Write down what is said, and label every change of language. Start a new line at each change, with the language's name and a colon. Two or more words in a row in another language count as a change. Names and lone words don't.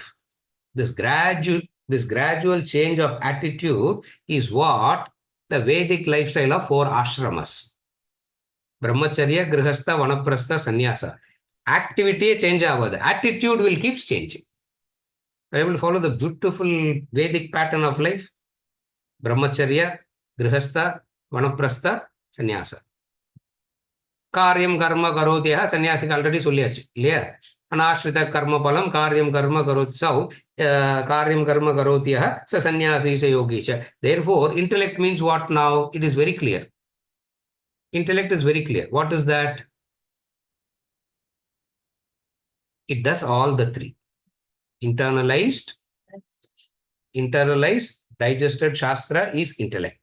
English: This gradual change of attitude is what the Vedic lifestyle of 4 ashramas.
Sanskrit: ब्रह्मचर्य गृहस्थ वानप्रस्थ संन्यास.
English: Activity change avadu. Attitude will keep changing. Are you able to follow the beautiful Vedic pattern of life?
Sanskrit: ब्रह्मचर्य गृहस्थ वानप्रस्थ संन्यास. कार्यम् कर्म करोतिय संन्यासिक already
Tamil: சொல்லியாச்சு இல்லையா?
Sanskrit: अनाश्रित कर्म फलम् कार्यम् कर्म करोति. So कार्यम् कर्म करोतिय स संन्यासी स योगी च.
English: Therefore intellect means what now? It is very clear. Intellect is very clear. What is that? It does all the three. Internalized, digested shastra is intellect.